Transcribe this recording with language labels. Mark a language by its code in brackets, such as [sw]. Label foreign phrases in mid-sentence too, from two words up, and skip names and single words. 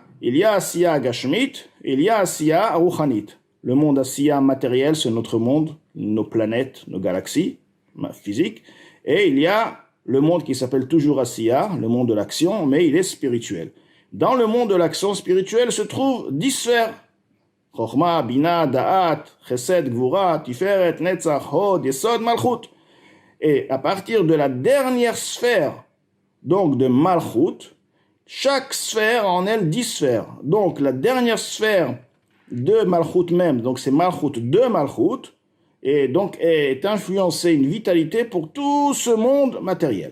[fr] Il y a [he] עשייה גשמית, [fr] il y a [he] עשייה רוחנית. [fr] Le monde Asiya matériel, c'est notre monde, nos planètes, nos galaxies physiques. Et il y a le monde qui s'appelle toujours Asiya, le monde de l'action, mais il est spirituel. Dans le monde de l'action spirituelle se trouvent 10 sphères. Chochma, Bina, Da'at, Chesed, Gvura, Tiferet, Netzach, Hod, Yesod, Malchut. Et à partir de la dernière sphère, donc de Malchut, chaque sphère en elle 10 sphères. Donc la dernière sphère de Malchut même, donc c'est Malchut de Malchut, et donc est influencée une vitalité pour tout ce monde matériel.